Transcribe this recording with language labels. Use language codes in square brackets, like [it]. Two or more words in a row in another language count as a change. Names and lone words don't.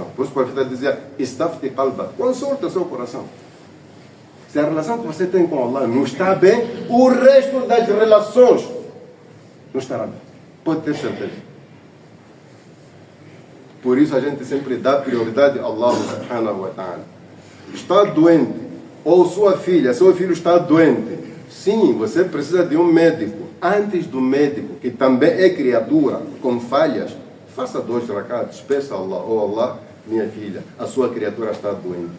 [pt] Por isso o profeta dizia, [ar] استفت قلبك, [pt] consulta o seu coração. Se a relação que você tem com Allah não está bem, o resto das relações não estará bem. Pode ter certeza. Por isso a gente sempre dá prioridade a Allah [ar] سبحانه وتعالى. [pt] Está doente, ou sua filha, seu filho está doente. Sim, você precisa de um médico. Antes do médico, que também é criatura, com falhas, faça 2 rakats, peça a Allah, Allah, minha filha, a sua criatura está doente.